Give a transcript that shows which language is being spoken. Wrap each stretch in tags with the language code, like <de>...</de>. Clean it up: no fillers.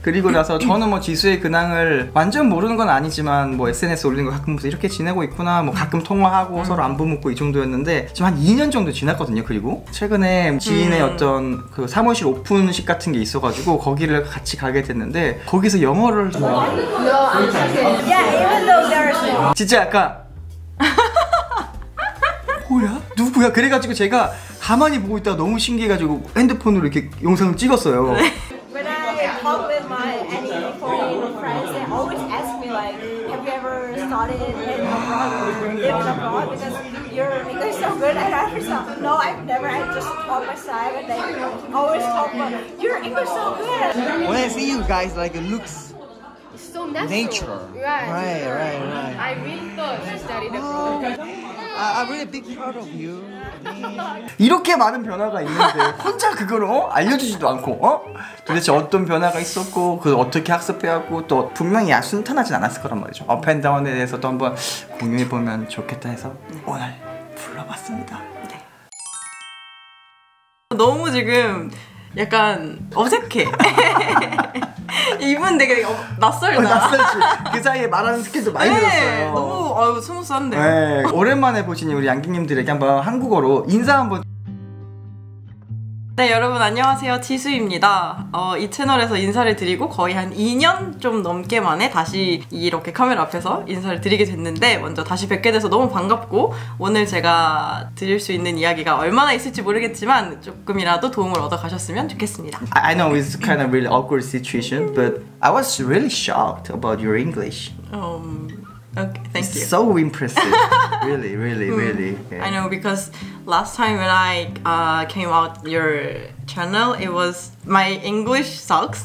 <ko>그리고 나서 저는 뭐 지수의 근황을 완전 모르는 건 아니지만 뭐 SNS 올리는 거 가끔 보면서 이렇게 지내고 있구나, 뭐 가끔 통화하고 서로 안부 묻고 이 정도였는데 지금 한 2년 정도 지났거든요. 그리고 최근에 지인의 어떤 그 사무실 오픈식 같은 게 있어가지고 거기를 같이 가게 됐는데, 거기서 영어를</ko> <en>Yeah, even though there's</en> <ko>진짜 약간 뭐야? 누구야? 그래가지고 제가 가만히 보고 있다가 너무 신기해가지고 핸드폰으로 이렇게 영상을 찍었어요.</ko> <en>when I talk with my any foreign friends, they always ask me like, have you ever studied in abroad, lived abroad? Because your English so good, I understand. No, I've never. I just taught myself, and they always talk about your English so good. When I see you guys, like it looks so natural. nature. Right. I really thought you studied abroad. I'm really big part of you.</en> <ko>이렇게 많은 변화가 있는데 혼자 그걸 알려주지도 않고 도대체 어떤 변화가 있었고 그걸 어떻게 학습해왔고 또 분명히 순탄하진 않았을 거란 말이죠. 업앤다운에 대해서도 한번 공유해보면 좋겠다 해서 오늘 불러봤습니다. 네. 너무 지금 약간 어색해. 이분 되게 낯설다. 낯설지. 그 사이에 말하는 스킬도 많이 늘었어요. 너무 스무스한데. 네. 오랜만에 보시니 우리 양기님들에게 한번 한국어로 인사 한번. 네, 여러분 안녕하세요. 지수입니다. 이 채널에서 인사를 드리고 거의 한 2년 좀 넘게 만에 다시 이렇게 카메라 앞에서 인사를 드리게 됐는데, 먼저 다시 뵙게 돼서 너무 반갑고, 오늘 제가 드릴 수 있는 이야기가 얼마나 있을지 모르겠지만 조금이라도 도움을 얻어 가셨으면 좋겠습니다.</ko> <en>I know it's kind of really awkward situation, but I was really shocked about your English. Okay, thank you. So impressive. really. I know, because last time when I came out your channel, it was my English sucks.</en>